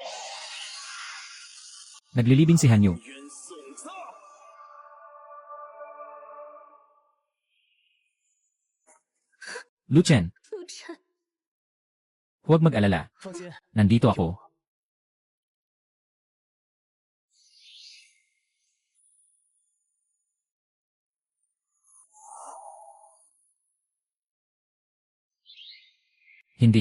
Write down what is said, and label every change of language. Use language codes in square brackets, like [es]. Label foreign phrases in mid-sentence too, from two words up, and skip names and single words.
[tl] Naglilibing si Hanyu. [zh] 冤送葬。 [tl] Lu Chen, [zh] 陆晨， [tl] huwag mag-alala. [zh] 放心， [tl] Nandito ako. Hindi.